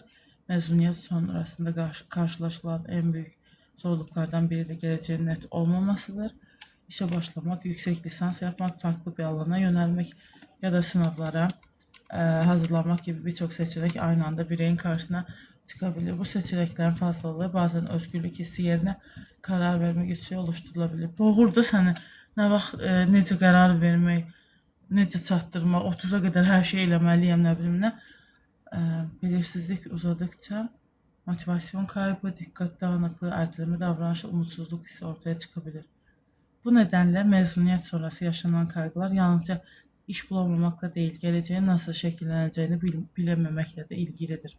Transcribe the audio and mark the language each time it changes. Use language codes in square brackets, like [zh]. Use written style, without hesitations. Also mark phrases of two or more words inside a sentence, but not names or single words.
[tr] Mezuniyet sonrasında karşılaşılan en büyük zorluklardan biri de geleceğin net olmamasıdır. İşe başlamak, yüksek lisans yapmak, farklı bir alana yönelmek ya da sınavlara hazırlanmak gibi birçok seçenek aynı anda bireyin karşısına çıkabilir. Bu seçeneklerin fazlalığı bazen özgürlük hissi yerine karar verme güçlüğü oluşturulabilir. [az] Boğurda səni nə vaxt necə qərar vermək, necə çatdırmaq, 30'a [tr] kadar her şey [az] eləməliyəm, nə bilim nə. [tr] Belirsizlik uzadıkça motivasyon kaybı, dikkat dağınıklığı, erteleme davranışı, umutsuzluk hissi ortaya çıkabilir. Bu nedenle mezuniyet sonrası yaşanan kaygılar yalnızca iş bulamamakla değil, geleceğin nasıl şekilleneceğini bilememekle de ilgilidir.